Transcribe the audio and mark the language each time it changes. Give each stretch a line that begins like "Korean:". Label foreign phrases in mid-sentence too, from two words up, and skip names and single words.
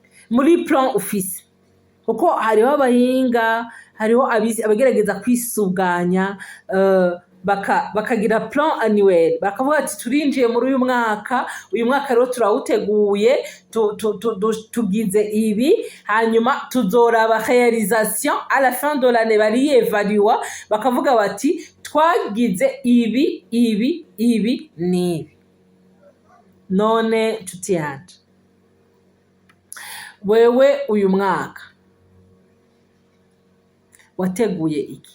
Rundi: muri plan ufise, kuko hariho abahinga, hariho abagerageza kwisuganya bakagira
French: plan annuel,
Rundi: bakavuga ati turinjiye muri uyu mwaka rero turawuteguye, tugize ibi, hanyuma tuzoraba
French: réalisation à la fin de l'année,
Rundi: barievalua bakavuga bati twagize ibi n'ibi. None nshuti yanje, wewe uyu mwaka wateguye iki?